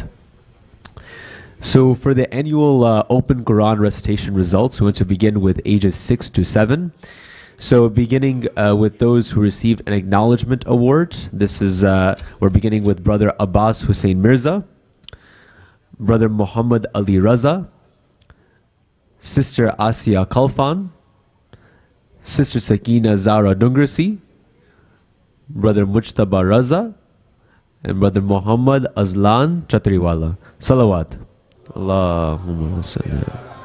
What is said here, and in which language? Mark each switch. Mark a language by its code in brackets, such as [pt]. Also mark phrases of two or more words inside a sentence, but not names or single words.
[en] So for the annual Open Quran recitation results, we want to begin with ages 6 to 7. So beginning with those who received an acknowledgement award, this is, we're beginning with Brother Abbas Hussein Mirza, Brother Muhammad Ali Raza, Sister Asiya Kalfan, Sister Sakina Zara Dungrasi, Brother Mujtaba Raza, and Brother Muhammad Azlan Chatriwala. Salawat. [ar] Allahumma salli.